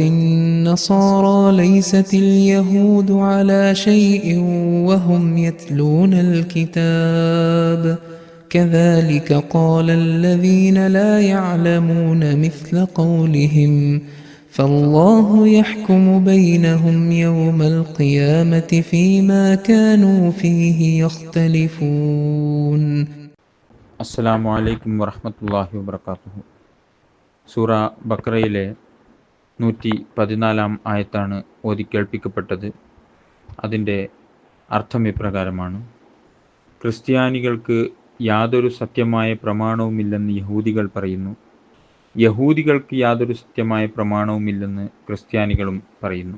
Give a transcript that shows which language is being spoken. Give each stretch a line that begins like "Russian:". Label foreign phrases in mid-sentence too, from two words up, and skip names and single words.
Arabic: النصارى ليست اليهود على شيء وهم يتلون الكتاب كذلك قال الذين لا يعلمون مثل قولهم فالله يحكم بينهم يوم القيامة فيما كانوا فيه يختلفون. السلام عليكم ورحمة الله وبركاته.
Malayalam: സൂറ ബഖറയിലെ 114 ആയത്താണ് ഓതിക്കേൾപ്പിക്കപ്പെട്ടത്. അതിൻ്റെ അർത്ഥം ഇപ്രകാരമാണ്: ക്രിസ്ത്യാനികൾക്ക് യാതൊരു സത്യമായ പ്രമാണവുമില്ലെന്ന് യഹൂദികൾ പറയുന്നു, യഹൂദികൾക്ക് യാതൊരു സത്യമായ പ്രമാണവുമില്ലെന്ന് ക്രിസ്ത്യാനികളും പറയുന്നു.